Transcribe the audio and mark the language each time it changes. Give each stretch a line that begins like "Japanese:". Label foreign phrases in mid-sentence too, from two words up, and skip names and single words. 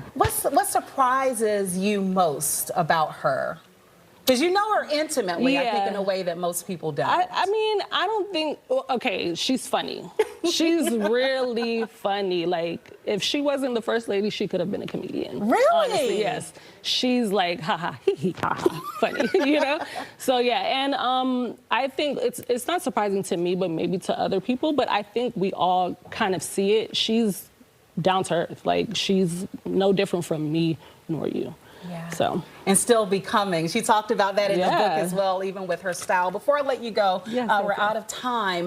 English: What surprises you most about her? Because you know her intimately, I think, in a way that most people don't. I mean, I don't think, okay, she's funny. She's really funny. Like, if she wasn't the first lady, she could have been a comedian. Really? Honestly, yes. She's like, ha ha, hee hee, ha ha, funny, you know? So, yeah, and I think it's not surprising to me, but maybe to other people, but I think we all kind of see it. She's down to earth. Like, she's no different from me nor you. Yeah. So. And still becoming. She talked about that in the book as well, even with her style. Before I let you go, we're out of time.